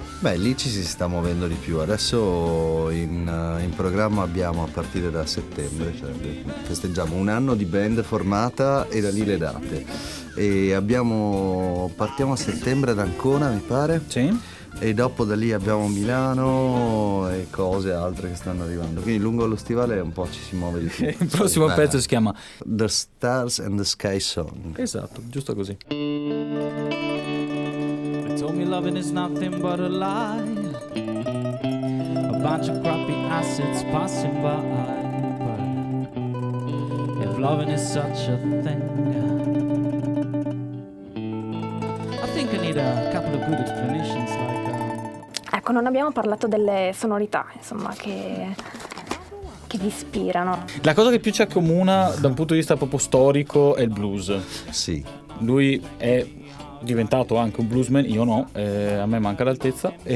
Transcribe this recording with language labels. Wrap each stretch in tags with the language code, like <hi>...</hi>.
<it>Beh, lì ci si sta muovendo di più. Adesso in programma abbiamo a partire da settembre, cioè festeggiamo un anno di band formata e da lì le date. E partiamo a settembre ad Ancona, mi pare. Sì. E dopo da lì abbiamo Milano e cose altre che stanno arrivando. Quindi lungo lo stivale un po' ci si muove di più. Il prossimo pezzo si chiama</it> <en>The Stars and the Sky Song.</en> <it>Esatto, giusto così.</it> <en>They told me loving is nothing but a lie, a bunch of crappy assets passing by. But if loving is such a thing, I think I need a couple of good explanations like</en> <it>Ecco, non abbiamo parlato delle sonorità, insomma, che vi ispirano. La cosa che più ci accomuna da un punto di vista proprio storico è il blues. Sì. Lui è diventato anche un bluesman, io no, a me manca l'altezza.</it>